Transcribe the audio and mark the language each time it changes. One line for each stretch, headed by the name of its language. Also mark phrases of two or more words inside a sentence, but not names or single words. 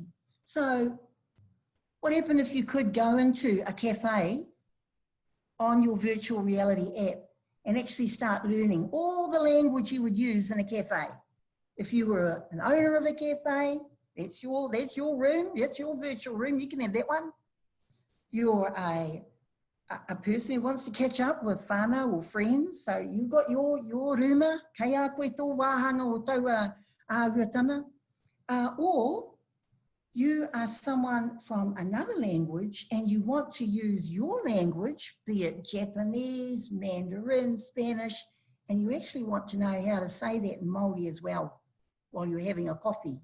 English: So what happened if you could go into a cafe on your virtual reality app and actually start learning all the language you would use in a cafe? If you were an owner of a cafe, that's your room, that's your virtual room, you can have that one. You're a person who wants to catch up with whānau or friends, so you've got your ruma,
Māori: kei a koe tō wāhanga o taua āhuatana,
English: or you are someone from another language and you want to use your language, be it Japanese, Mandarin, Spanish, and you actually want to know how to say that in Māori as well while you're having a coffee.